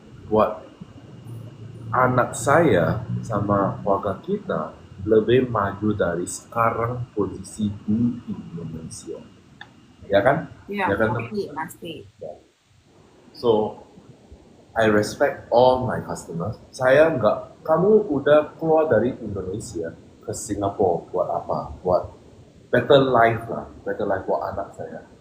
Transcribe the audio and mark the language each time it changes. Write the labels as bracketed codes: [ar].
[id] Buat anak saya sama keluarga kita lebih maju dari sekarang posisi di Indonesia. Ya kan? Iya, Ya kan? pasti, pasti. [en] So, I respect all my customers. [id] Saya nggak, kamu udah keluar dari Indonesia ke Singapura buat apa? Buat [en] better life [id] lah, better life buat anak saya.